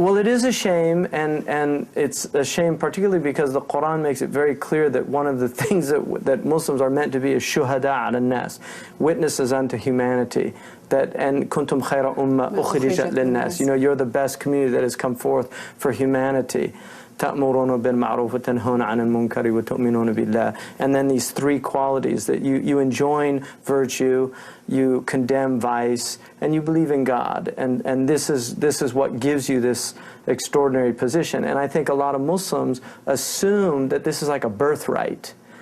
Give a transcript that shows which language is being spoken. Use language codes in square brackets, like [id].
[en] Well, it is a shame, and it's a shame particularly because the Quran makes it very clear that one of the things that Muslims are meant to be is [ar] shuhada ala nas, [en] witnesses unto humanity. And [ar] kuntum khayra umma ukhrijat lin nas. [en] You know, you're the best community that has come forth for humanity. [ar] تأمرون بالمعروف وتنهون عن المنكر وتؤمنون بالله. [en] And then these three qualities that you enjoin virtue, you condemn vice, and you believe in God. And this is what gives you this extraordinary position. And I think a lot of Muslims assume that this is like a birthright.